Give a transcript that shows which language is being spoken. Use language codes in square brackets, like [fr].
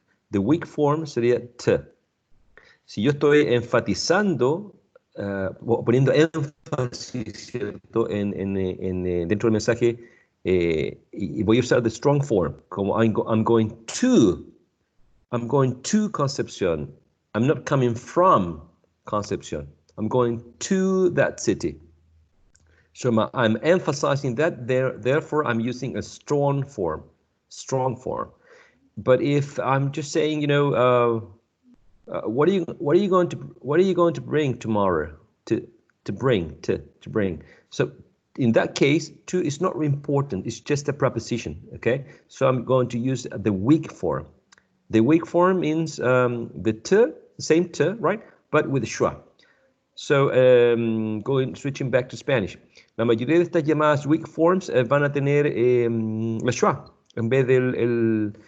[en] The weak form [es] sería to. Si yo estoy enfatizando, poniendo énfasis, ¿cierto? Dentro del mensaje, y voy a usar [en] the strong form, [es] como [en] I'm going to I'm going to Concepcion. I'm not coming from Concepcion. I'm going to that city. So I'm emphasizing that there. Therefore, I'm using a strong form. Strong form. But if I'm just saying, you know, what are you going to bring tomorrow? To bring. So in that case, to is not important. It's just a preposition. Okay. So I'm going to use the weak form. The weak form means the te, same te, right? But with schwa. So switching back to Spanish. [es] La mayoría de estas llamadas weak forms van a tener la schwa en vez del.